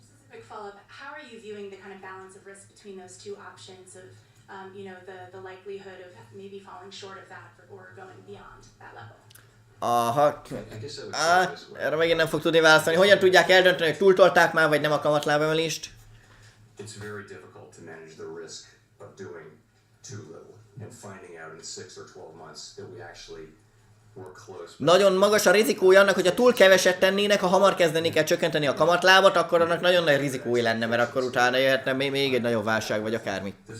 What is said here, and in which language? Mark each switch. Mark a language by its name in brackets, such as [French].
[English] Quick follow-up, how are you viewing the kind of balance of risk between those two options of, the likelihood of maybe falling short of that or going beyond that level? [Hungarian] Aha, erre megint nem fog tudni válaszolni. Hogyan tudják eldönteni, hogy túltolták már, vagy nem a kamatlábemelést? [English] It's very difficult to manage the risk of doing too little and finding out in 6 or 12 months that we actually. [Hungarian] Nagyon magas a rizikója annak, hogyha túl keveset tennének, ha hamar kezdenék el csökkenteni a kamatlábat, akkor annak nagyon nagy rizikói lenne, mert akkor utána jöhetne még egy nagyobb válság, vagy akármi.